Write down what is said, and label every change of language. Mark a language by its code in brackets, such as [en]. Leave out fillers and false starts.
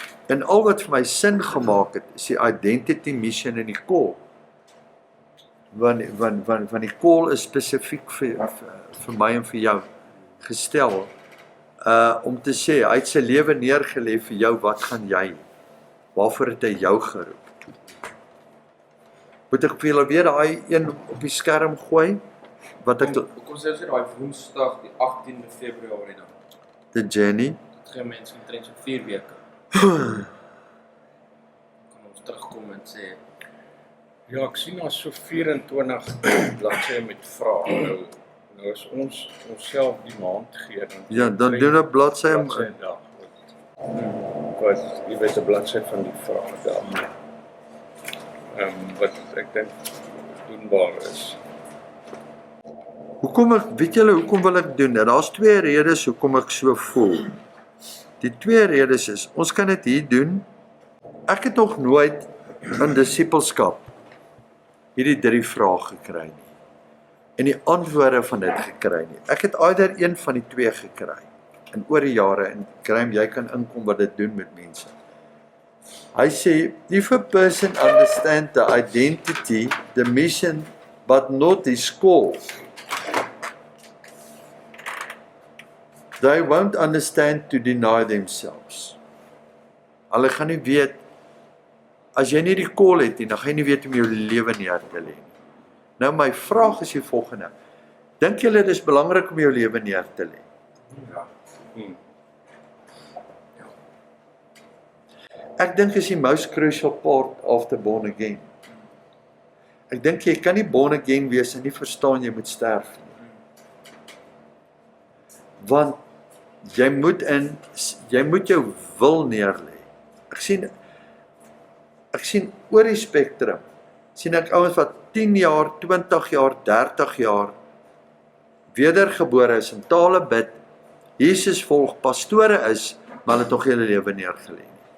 [af] En al wat vir my sin gemaak het, is die identity, mission en die call. Want die call is spesifiek vir my en vir jou gestel, om te sê, hy het sy lewe neergelê vir jou, wat gaan jy? Waarvoor het hy jou geroep? Moet ek vir julle weer daai een op die skerm gooi? Wat ek, Kom sê daai Woensdag die 18de Februarie dan. [en] the journey, [af] Dit gee mense omtrent so 4 weke. Kan ons terugkom en sê, Ja, ek sien daar so 24 bladsye met vrae. Nou as ons onsself die maand gee, dan doen 'n bladsy, dag. Wat jy weet 'n bladsy van die vrae daar. Wat ek dink doenbaar is. weet julle hoekom wil ek doen dit? Daar's 2 redes hoekom ek so voel. Die 2 redes is, ons kan dit hier doen. Ek het nog nooit in disippelskap hierdie 3 vrae gekry nie. En die antwoorde van dit gekry nie. Ek het either een van die 2 gekry. En oor die jare, en Graham, jy kan inkom wat dit doen met mense. Hy sê, [en] if a person understand the identity, the mission, but not his call, they won't understand to deny themselves. [af] Hulle gaan nie weet, as jy nie die call het nie, dan gaan jy nie weet om jou lewe neer te lê nie. Nou my vraag is die volgende. Dink julle dit is belangrik om jou lewe neer te lê? Ja. Ek dink is die [en] most crucial part of the born again. [af] Ek dink jy kan nie born again wees en nie verstaan jy moet sterf nie. Want jy moet jou wil neerlê. Ek sien oor die spektrum, sien ek ouens wat 10 jaar, 20 jaar, 30 jaar wedergebore is, in tale bid, Jesus volg, pastore is, maar hulle het nog hulle lewe neergelê nie.